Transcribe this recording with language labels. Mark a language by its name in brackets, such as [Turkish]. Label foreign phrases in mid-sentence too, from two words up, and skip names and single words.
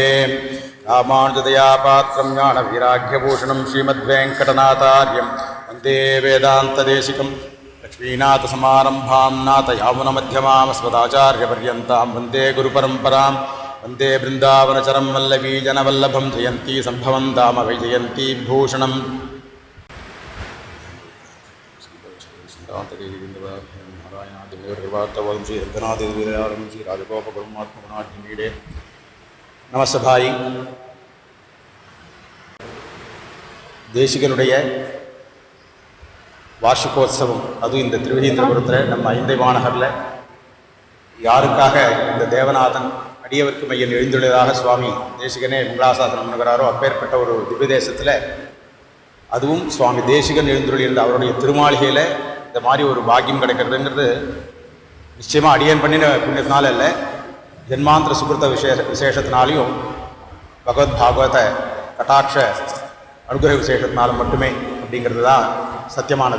[Sanskrit] रामानुजदयापात्रं ज्ञानवैराग्यभूषणं श्रीमद्वेङ्कटनाथार्यं वन्दे वेदान्तदेशिकं लक्ष्मीनाथसमारम्भां नाथयामुनमध्यमामस्मदाचार्यपर्यन्तां वन्दे गुरुपरम्परां वन्दे बृन्दावनचरं वल्लवीजनवल्लभं जयन्ती सम्भवं धाम वैजयन्ती विभूषणं. [Tamil] श्री நமசபாயி தேசிகனுடைய வார்ஷிகோத்சவம், அதுவும் இந்த திருவகீந்திரபுரத்தில் நம்ம ஐந்தை மாநகரில் யாருக்காக இந்த தேவநாதன் அடியவர்க்கு மையன் எழுந்துள்ளதாக சுவாமி தேசிகனே மங்களாசாசனம் பண்ணுகிறாரோ அப்பேற்பட்ட ஒரு திவ்ய தேசத்தில், அதுவும் சுவாமி தேசிகன் எழுந்துள்ள அவருடைய திருமாளிகையில் இந்த மாதிரி ஒரு பாக்கியம் கிடைக்கிறதுங்கிறது நிச்சயமாக அடியன் பண்ணின புண்ணியத்தினால இல்லை, ஜென்மாந்திர சுகிருத்த விசேஷத்தினாலையும் பகவத் பாகவத கட்டாட்ச அனுகிரக விசேஷத்தினாலும் மட்டுமே அப்படிங்கிறது தான் சத்தியமானது.